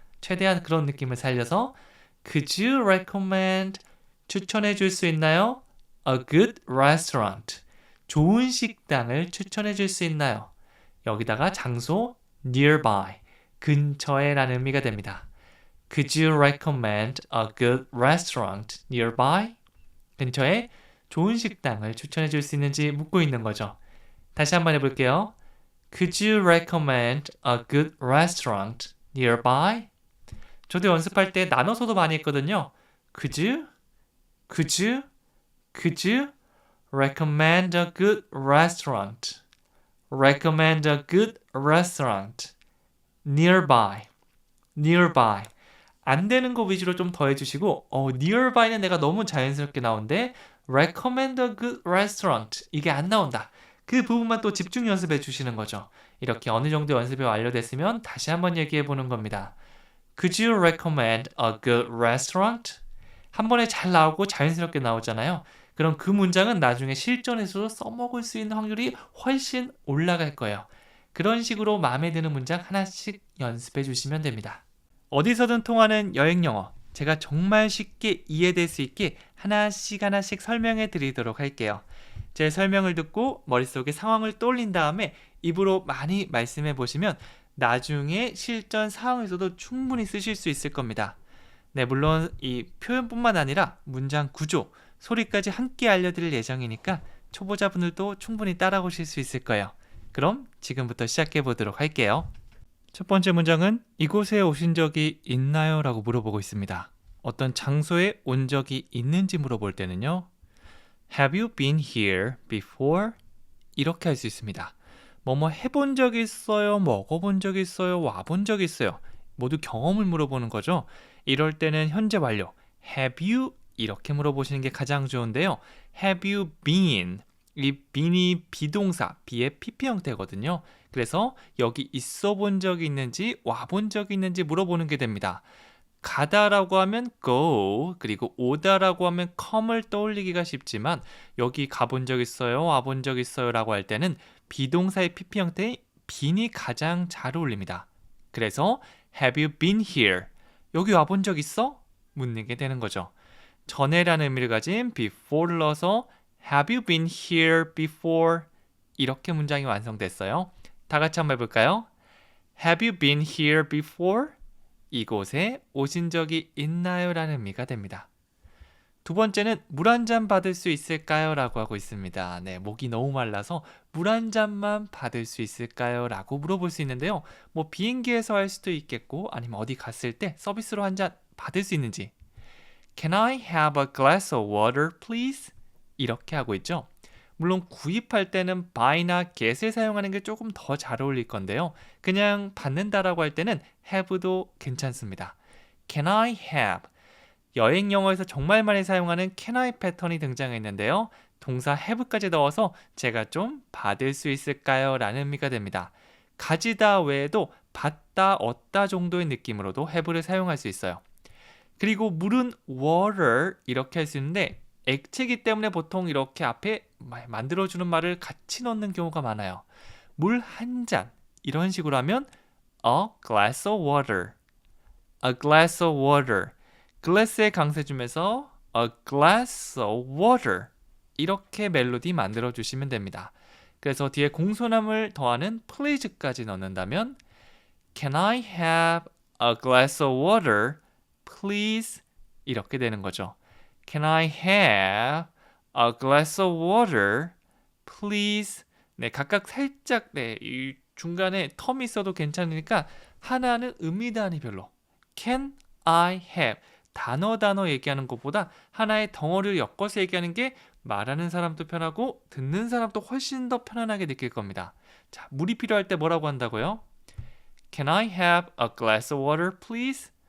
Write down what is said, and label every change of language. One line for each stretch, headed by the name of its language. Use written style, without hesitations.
Korean: 최대한 그런 느낌을 살려서
English: Could you recommend
Korean: 추천해 줄 수 있나요?
English: A good restaurant.
Korean: 좋은 식당을 추천해 줄 수 있나요? 여기다가 장소 nearby. 근처에 라는 의미가 됩니다.
English: Could you recommend a good restaurant nearby?
Korean: 근처에 좋은 식당을 추천해 줄 수 있는지 묻고 있는 거죠. 다시 한번 해볼게요.
English: Could you recommend a good restaurant nearby?
Korean: 저도 연습할 때 나눠서도 많이 했거든요.
English: Could you? Could you? Could you recommend a good restaurant? Recommend a good restaurant nearby. Nearby.
Korean: 안 되는 거 위주로 좀 더 해주시고 nearby는 내가 너무 자연스럽게 나오는데
English: recommend a good restaurant
Korean: 이게 안 나온다. 그 부분만 또 집중 연습해 주시는 거죠. 이렇게 어느 정도 연습이 완료됐으면 다시 한번 얘기해 보는 겁니다.
English: Could you recommend a good restaurant?
Korean: 한 번에 잘 나오고 자연스럽게 나오잖아요. 그럼 그 문장은 나중에 실전에서도 써먹을 수 있는 확률이 훨씬 올라갈 거예요. 그런 식으로 마음에 드는 문장 하나씩 연습해 주시면 됩니다. 어디서든 통하는 여행 영어. 제가 정말 쉽게 이해될 수 있게 하나씩 설명해 드리도록 할게요. 제 설명을 듣고 머릿속에 상황을 떠올린 다음에 입으로 많이 말씀해 보시면 나중에 실전 상황에서도 충분히 쓰실 수 있을 겁니다. 네, 물론 이 표현뿐만 아니라 문장 구조, 소리까지 함께 알려드릴 예정이니까 초보자분들도 충분히 따라오실 수 있을 거예요. 그럼 지금부터 시작해 보도록 할게요. 첫 번째 문장은 이곳에 오신 적이 있나요? 라고 물어보고 있습니다. 어떤 장소에 온 적이 있는지 물어볼 때는요.
English: Have you been here before?
Korean: 이렇게 할 수 있습니다. 뭐뭐 해본 적 있어요? 먹어본 적 있어요? 와본 적 있어요? 모두 경험을 물어보는 거죠. 이럴 때는 현재 완료
English: Have you?
Korean: 이렇게 물어보시는 게 가장 좋은데요.
English: Have you been?
Korean: 이 bean이 비동사, be의 PP 형태거든요. 그래서 여기 있어 본 적이 있는지 와본 적이 있는지 물어보는 게 됩니다. 가다라고 하면 go, 그리고 오다라고 하면 come을 떠올리기가 쉽지만 여기 가본 적 있어요, 와본 적 있어요 라고 할 때는 비동사의 PP 형태의 bean이 가장 잘 어울립니다.
English: 그래서 have you been here?
Korean: 여기 와본 적 있어? 묻는 게 되는 거죠. 전에라는 의미를 가진 before를 넣어서
English: have you been here before?
Korean: 이렇게 문장이 완성됐어요. 다 같이 한번 해볼까요?
English: Have you been here before?
Korean: 이곳에 오신 적이 있나요? 라는 의미가 됩니다. 두 번째는 물 한 잔 받을 수 있을까요? 라고 하고 있습니다. 네, 목이 너무 말라서 물 한 잔만 받을 수 있을까요? 라고 물어볼 수 있는데요. 뭐 비행기에서 할 수도 있겠고 아니면 어디 갔을 때 서비스로 한 잔 받을 수 있는지
English: Can I have a glass of water, please?
Korean: 이렇게 하고 있죠. 물론 구입할 때는 buy나 get을 사용하는 게 조금 더 잘 어울릴 건데요. 그냥 받는다라고 할 때는 have도 괜찮습니다.
English: Can I have?
Korean: 여행 영어에서 정말 많이 사용하는
English: can I
Korean: 패턴이 등장했는데요. 동사 have까지 넣어서 제가 좀 받을 수 있을까요? 라는 의미가 됩니다. 가지다 외에도 받다, 얻다 정도의 느낌으로도 have를 사용할 수 있어요. 그리고 물은 water 이렇게 할 수 있는데 액체이기 때문에 보통 이렇게 앞에 만들어주는 말을 같이 넣는 경우가 많아요. 물 한 잔 이런 식으로 하면
English: a glass of water, a glass of water.
Korean: glass에 강세 주면서
English: a glass of water
Korean: 이렇게 멜로디 만들어 주시면 됩니다. 그래서 뒤에 공손함을 더하는 please까지 넣는다면
English: Can I have a glass of water, please?
Korean: 이렇게 되는 거죠.
English: Can I have a glass of water, please?
Korean: 네, 각각 살짝 이 중간에 텀이 있어도 괜찮으니까 하나는 의미 단위별로
English: Can I have
Korean: 단어 얘기하는 것보다 하나의 덩어리를 엮어서 얘기하는 게 말하는 사람도 편하고 듣는 사람도 훨씬 더 편안하게 느낄 겁니다. 자, 물이 필요할 때 뭐라고 한다고요?
English: Can I have a glass of water, please?